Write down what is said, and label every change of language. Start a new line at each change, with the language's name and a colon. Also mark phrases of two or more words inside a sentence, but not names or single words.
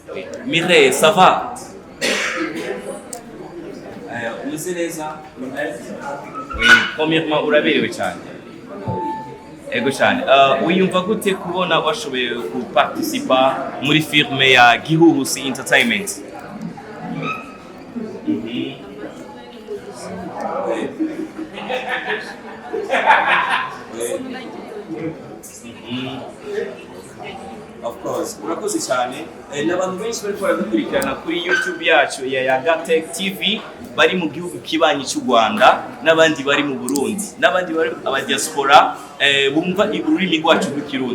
Rundi: Mireille,
French: ça va?
Rundi: Umeze neza? Premièrement, uraberewe cyane. Ego cyane. Wiyumva gute kubona washoboye kuparticipa muri filme ya Gihuhusi Entertainment?
English: Of course,
Rundi: urakoze cyane. N'abantu benshi bari baradukurikirana kuri YouTube yacu ya Yaga Tech TV bari mu gihugu kibanyi cy'u Rwanda n'abandi bari mu Burundi n'abandi bari abadiaspora bumva ururimi rwacu rw'ikirundi.